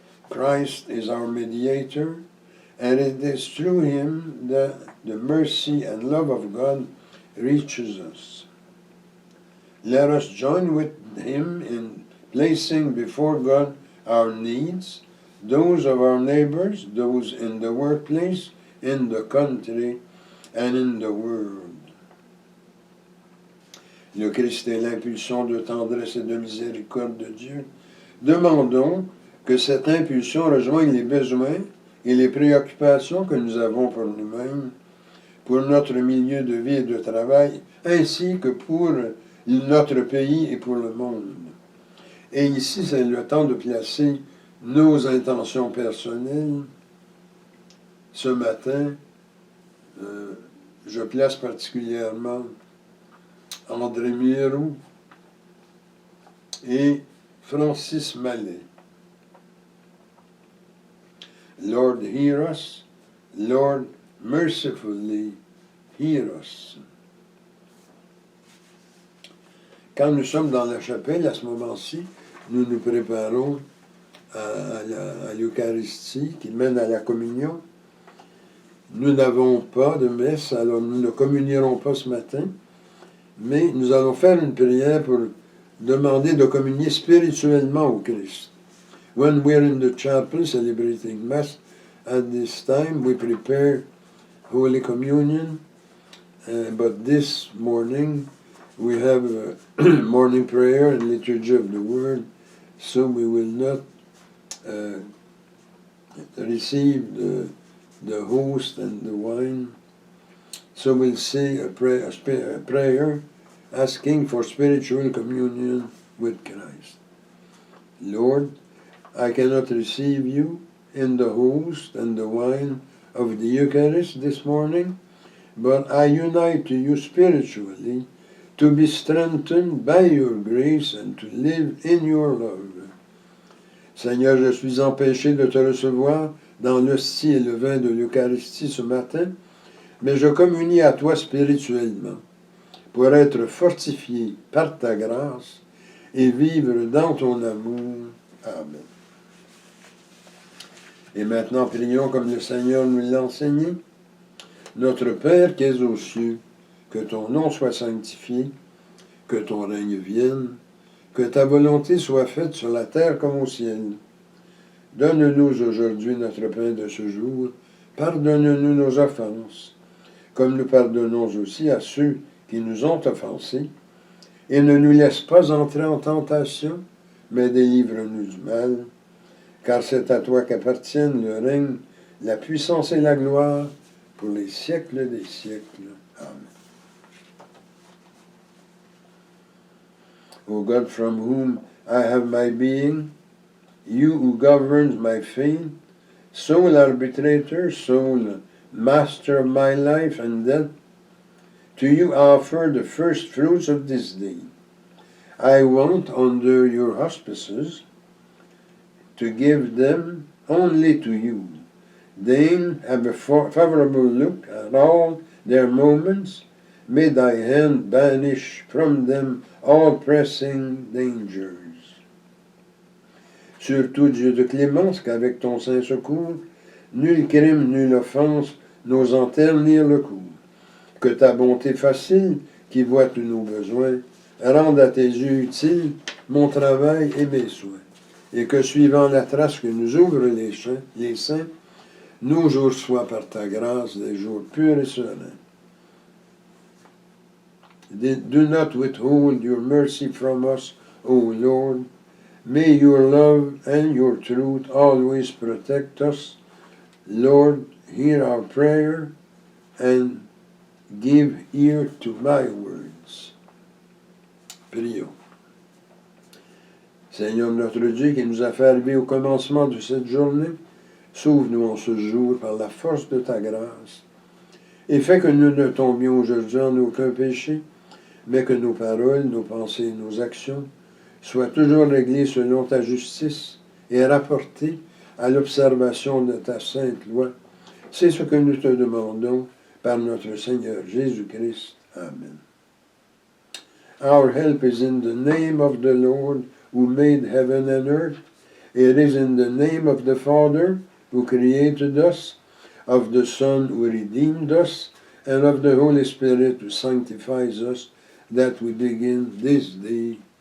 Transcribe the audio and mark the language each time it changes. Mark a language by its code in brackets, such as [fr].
[en] Christ is our mediator, and it is through him that the mercy and love of God reaches us. Let us join with him in placing before God our needs, those of our neighbors, those in the workplace, in the country, and in the world. [fr] Le Christ est l'impulsion de tendresse et de miséricorde de Dieu. Demandons que cette impulsion rejoigne les besoins et les préoccupations que nous avons pour nous-mêmes, pour notre milieu de vie et de travail, ainsi que pour notre pays et pour le monde. Et ici, c'est le temps de placer nos intentions personnelles. Ce matin, je place particulièrement André Mirou et Francis Mallet. [en] Lord, hear us. Lord, mercifully hear us. [fr] Quand nous sommes dans la chapelle, à ce moment-ci, nous nous préparons à l'Eucharistie qui mène à la communion. Nous n'avons pas de messe, alors nous ne communierons pas ce matin, mais nous allons faire une prière pour demander de communier spirituellement au Christ. [en] When we're in the chapel celebrating Mass, at this time we prepare Holy Communion, but this morning we have a morning prayer and liturgy of the Word, so we will not receive the host and the wine. So we'll say a prayer asking for spiritual communion with Christ. Lord, I cannot receive you in the host and the wine of the Eucharist this morning, but I unite to you spiritually to be strengthened by your grace and to live in your love. [fr] Seigneur, je suis empêché de te recevoir dans l'hostie et le vin de l'Eucharistie ce matin, mais je communie à toi spirituellement pour être fortifié par ta grâce et vivre dans ton amour. Amen. Et maintenant, prions comme le Seigneur nous l'a enseigné. Notre Père qui es aux cieux, que ton nom soit sanctifié, que ton règne vienne, que ta volonté soit faite sur la terre comme au ciel. Donne-nous aujourd'hui notre pain de ce jour. Pardonne-nous nos offenses, comme nous pardonnons aussi à ceux qui nous ont offensés. Et ne nous laisse pas entrer en tentation, mais délivre-nous du mal. Car c'est à toi qu'appartiennent le règne, la puissance et la gloire pour les siècles des siècles. Amen. [en] O God, from whom I have my being, you who governs my fate, sole arbitrator, sole master of my life and death, to you offer the first fruits of this day. I want, under your auspices, to give them only to you. Deign have a favorable look at all their moments. May thy hand banish from them all pressing dangers. [fr] Surtout, Dieu de clémence, qu'avec ton saint secours, nul crime, nulle offense n'ose en ternir le cours. Que ta bonté facile, qui voit tous nos besoins, rende à tes yeux utile mon travail et mes soins. Et que, suivant la trace que nous ouvrent les saints, nos jours soient par ta grâce des jours purs et sereins. [en] Do not withhold your mercy from us, O Lord. May your love and your truth always protect us. Lord, hear our prayer and give ear to my words. [fr] Prions. Seigneur notre Dieu, qui nous a fait arriver au commencement de cette journée, sauve-nous en ce jour par la force de ta grâce, et fais que nous ne tombions aujourd'hui en aucun péché, mais que nos paroles, nos pensées et nos actions soient toujours réglées selon ta justice et rapportées à l'observation de ta sainte loi. C'est ce que nous te demandons par notre Seigneur Jésus-Christ. Amen. [en] Our help is in the name of the Lord, who made heaven and earth. It is in the name of the Father, who created us, of the Son, who redeemed us, and of the Holy Spirit, who sanctifies us, that we begin this day.